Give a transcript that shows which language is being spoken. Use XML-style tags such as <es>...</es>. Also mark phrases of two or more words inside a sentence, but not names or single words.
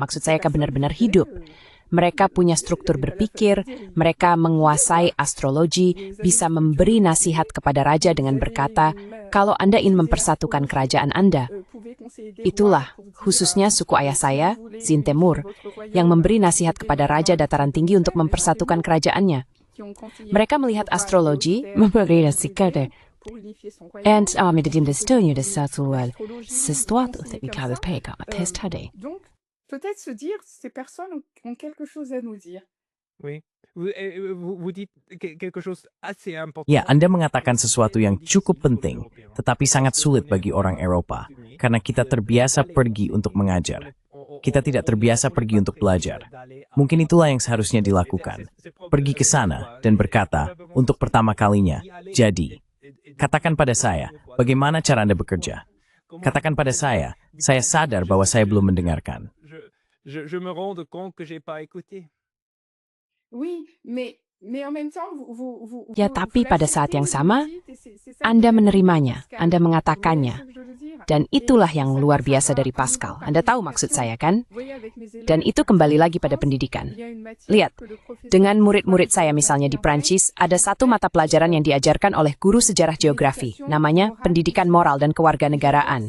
<id>Maksud saya benar-benar hidup. Mereka punya struktur berpikir, mereka menguasai astrologi, bisa memberi nasihat kepada raja dengan berkata, kalau Anda ingin mempersatukan kerajaan Anda. Itulah, khususnya suku ayah saya, Zintemur, yang memberi nasihat kepada raja dataran tinggi untuk mempersatukan kerajaannya. Mereka melihat astrologi, memberi nasihat, and medicine study de satual sesuatu que cada pega testade.</id> <fr>Peut-être se dire, ces personnes ont quelque chose à nous dire. Oui. Vous dites quelque chose assez important.</fr> <id>Ya, Anda mengatakan sesuatu yang cukup penting, tetapi sangat sulit bagi orang Eropa, karena kita terbiasa pergi untuk mengajar. Kita tidak terbiasa pergi untuk belajar. Mungkin itulah yang seharusnya dilakukan. Pergi ke sana dan berkata, untuk pertama kalinya, jadi, katakan pada saya, bagaimana cara Anda bekerja? Katakan pada saya sadar bahwa saya belum mendengarkan.</id> <fr>Je me rends compte que j'ai pas écouté. Oui, mais en même temps,</fr> <id>Ya, tapi pada saat yang sama, Anda menerimanya, Anda mengatakannya. Dan itulah yang luar biasa dari Pascal. Anda tahu maksud saya, kan? Dan itu kembali lagi pada pendidikan. Lihat, dengan murid-murid saya misalnya di Prancis, ada satu mata pelajaran yang diajarkan oleh guru sejarah geografi, namanya Pendidikan Moral dan Kewarganegaraan.</id>